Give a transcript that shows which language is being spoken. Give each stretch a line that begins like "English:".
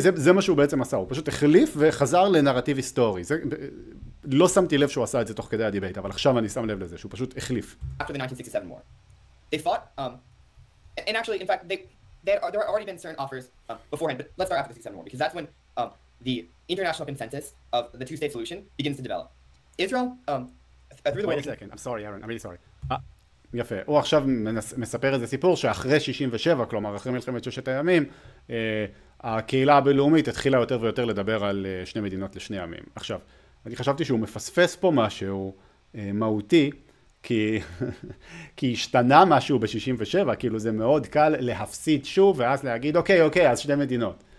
Hebrew: זה מה שהוא בעצם עשה, הוא פשוט החליף וחזר לנרטיב היסטורי. לא שמתי לב שהוא עשה את זה תוך כדי הדיבייט, אבל עכשיו אני שם לב לזה, שהוא פשוט החליף.
English: After the 1967 war, they fought, and actually, in fact, there had already been certain offers beforehand, but let's start after the 67 war, because that's when the international consensus of the two-state solution begins to develop. Israel, through the way... Wait a second, I'm sorry, Aaron, I'm really sorry.
Hebrew: יפה, הוא עכשיו מספר איזה סיפור שאחרי 67, כלומר אחרי מלחמת ששת הימים, הקהילה הבינלאומית התחילה יותר ויותר לדבר על שני מדינות לשני עמים. עכשיו, אני חשבתי שהוא מפספס פה משהו מהותי, כי השתנה משהו ב-67, כאילו זה מאוד קל להפסיד שוב ואז להגיד אוקיי, אז שני מדינות.